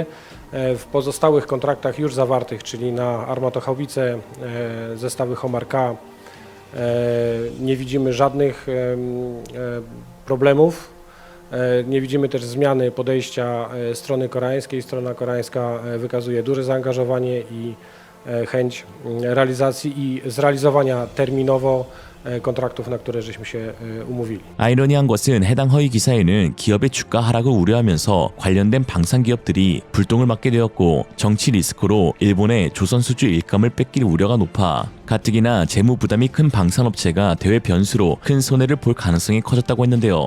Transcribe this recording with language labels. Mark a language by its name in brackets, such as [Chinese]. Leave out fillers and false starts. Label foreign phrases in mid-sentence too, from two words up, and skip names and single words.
[Polish] W pozostałych kontraktach już zawartych, czyli na armatohaubice, zestawy Homar K, nie widzimy żadnych problemów. Nie widzimy też zmiany podejścia strony koreańskiej. Strona koreańska wykazuje duże zaangażowanie i chęć realizacji i zrealizowania terminowo kontraktów, na które żeśmy się umówili. [Korean] 아이러니한 것은 해당 허위 기사에는 기업의 주가 하락을 우려하면서 관련된 방산 기업들이 불똥을 맞게 되었고 정치 리스크로 일본의 조선수주 일감을 뺏길 우려가 높아 가뜩이나 재무 부담이 큰 방산업체가 대외 변수로 큰 손해를 볼 가능성이 커졌다고 했는데요.